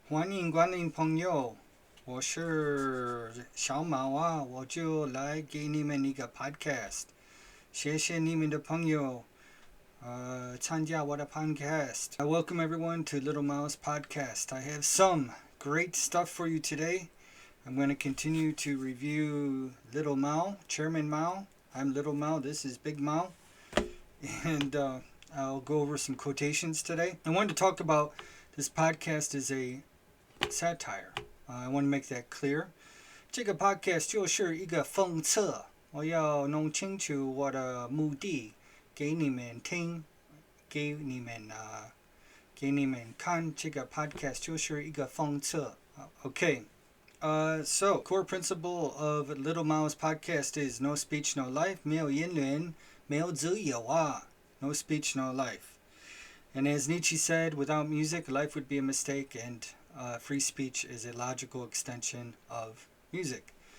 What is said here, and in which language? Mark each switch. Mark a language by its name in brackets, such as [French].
[Chinese] 欢迎光临朋友，我是小毛啊，我就来给你们一个 podcast，谢谢你们的朋友，参加我的 podcast. [English] Welcome everyone to Little Mao's podcast. I have some great stuff for you today. I'm going to continue to review Little Mao, Chairman Mao. I'm Little Mao, this is Big Mao. And I'll go over some quotations today. I wanted to talk about this podcast is a satire. I want to make that clear. [Chinese] 这个 podcast 就是一个讽刺，我要弄清楚我的目的，给你们听，给你们看。这个 podcast 就是一个讽刺。 [English] Okay. So, core principle of Little Mao's podcast is no speech, no life. [Chinese] 没有言论，没有自由啊。 [English] No speech, no life. And as Nietzsche said, without music, life would be a mistake, and free speech is a logical extension of music.